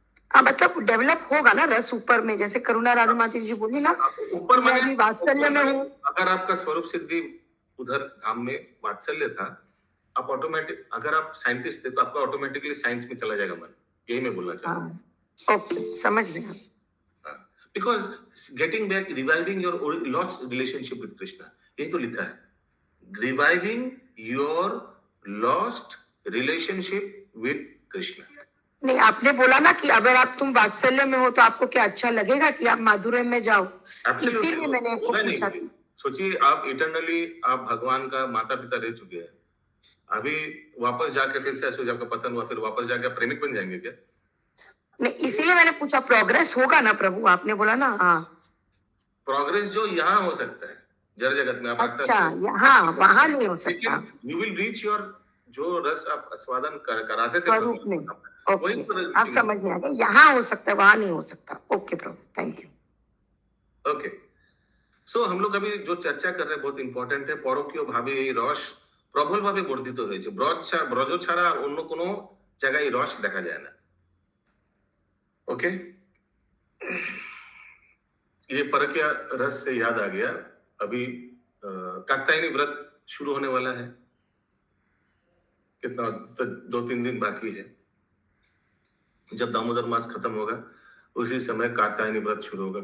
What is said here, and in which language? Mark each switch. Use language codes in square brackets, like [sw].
[hi] हाँ, मतलब डेवलप होगा ना रस ऊपर में, जैसे करुणा राधा माता जी बोली ना, ऊपर मैं अभी वात्सल्य में हूँ। अगर आपका स्वरूप सिद्धि उधर धाम में वात्सल्य था, आप ऑटोमेटिक, अगर आप साइंटिस्ट थे तो आपका ऑटोमेटिकली साइंस में चला जाएगा मन, यही मैं बोलना चाहता हूँ। ओके, समझ गया। [en] Because getting back, reviving your lost relationship with Krishna, [hi] यही तो लिखा है, [en] reviving your lost relationship with Krishna। [hi] नहीं, आपने बोला ना कि अगर आप तुम वात्सल्य में हो तो आपको क्या अच्छा लगेगा कि आप माधुर्य में जाओ, इसीलिए मैंने आपको पूछा। सोचिए, आप इटर्नली आप भगवान का माता पिता रह चुके हैं, अभी वापस जाके फिर से ऐसे आपका पतन हुआ, फिर वापस जाके प्रेमिक बन जाएंगे क्या? नहीं, इसीलिए मैंने पूछा, प्रोग्रेस होगा ना प्रभु, आपने बोला ना। हाँ, प्रोग्रेस जो यहाँ हो सकता है जड़ जगत में, आप अच्छा, हाँ, वहां नहीं हो सकता। [en] you will reach your, [hi] जो रस आप आस्वादन कराते थे स्वरूप में। वही ओके, आप समझ में आ गए, यहाँ हो सकता है, वहां नहीं हो सकता। Okay Prabhu, thank you. Okay, सो हम लोग अभी जो चर्चा कर रहे हैं बहुत इंपॉर्टेंट है। [bn] পরকীয় ভাবে এই রস প্রবল ভাবে বর্ধিত হয়েছে। ব্রজ ছাড়া আর অন্য কোনো জায়গায় রস দেখা যায় না। [hi] ओके, ये परकीय रस से याद आ गया, अभी कात्यायनी व्रत शुरू होने वाला है, कितना 2-3 दिन बाकी है। जब दामोदर मास खत्म होगा उसी समय कात्यायनी व्रत शुरू होगा।